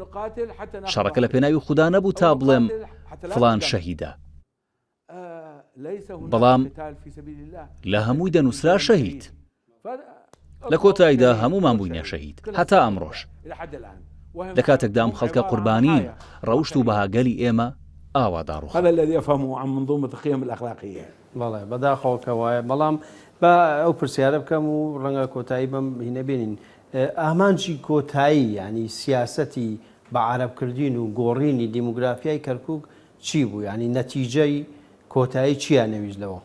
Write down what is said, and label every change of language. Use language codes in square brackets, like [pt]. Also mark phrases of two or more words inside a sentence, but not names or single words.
[ckb] شەڕەکە لە پێناوی خوددا نەبوو تا بڵێم فڵان شەهیدە. بەڵام لە هەمووی دەنووسرا شەهید. لە کۆتاییدا هەمومان بووینە شەهید، هەتا ئەمڕۆژ. لە کاتێکدا ئەم خەڵکە قوربانین، ڕەوشت و بەهاگەلی ئێمە ئاوا داڕوخ. [ar] هذا الذي يفهمه عن منظومة القيم الأخلاقية. [ckb] بەڵێ بەداخەوە وایە. بەڵام بە ئەو پرسیارە بکەم و ڕەنگە کۆتایی بەم هینە بێنین. ئامانجی کۆتایی ینی سیاسەتی بە عەرەبکردین و گۆڕینی دیموگرافیای کەرکووک چی بوو؟ ینی نەتیجەی کۆتایی چیان نەویست لەوە؟